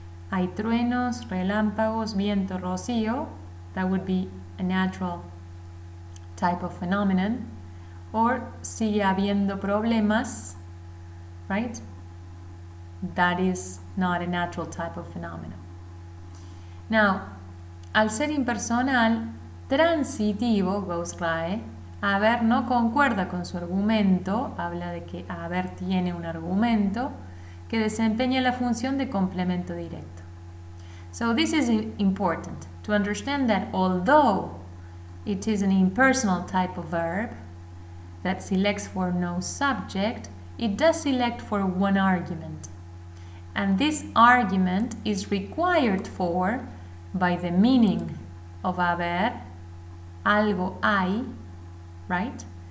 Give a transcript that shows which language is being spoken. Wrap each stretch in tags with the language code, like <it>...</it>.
<es>hay truenos, relámpagos, viento, rocío.</es> <en>That would be a natural type of phenomenon.</en> <es>Or sigue habiendo problemas, right?</es> <en>That is not a natural type of phenomenon.</en> <es>Now, al ser impersonal, transitivo, goes RAE, haber no concuerda con su argumento, habla de que haber tiene un argumento que desempeña la función de complemento directo.</es> <en>So this is important to understand that although it is an impersonal type of verb that selects for no subject, it does select for one argument. And this argument is required for by the meaning of haber,</en> <es>algo hay,</es> <en>right?</en>